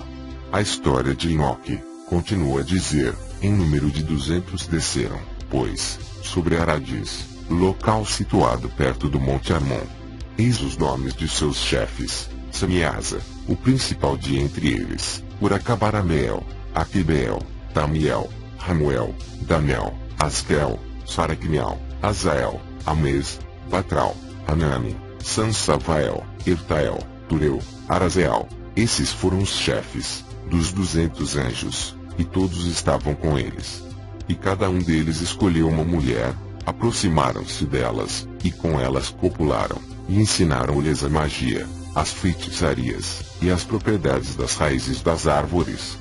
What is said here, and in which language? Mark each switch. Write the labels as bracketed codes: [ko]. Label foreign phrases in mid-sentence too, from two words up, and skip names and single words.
[pt] A história de Enoque continua a dizer: em número de 200 desceram, pois, sobre Aradis, local situado perto do Monte Hermon. Eis os nomes de seus chefes: Samiasa, o principal de entre eles, Uracabarameel, Aquibeel, Tamiel, Ramuel, Danel, Askel, Saracmiel, Azael, Ames, Batral, Hanami, Sansavael, Irtael, Tureu, Arazeal. Esses foram os chefes dos 200 anjos, e todos estavam com eles. E cada um deles escolheu uma mulher, aproximaram-se delas, e com elas copularam, e ensinaram-lhes a magia, as feitiçarias, e as propriedades das raízes das árvores.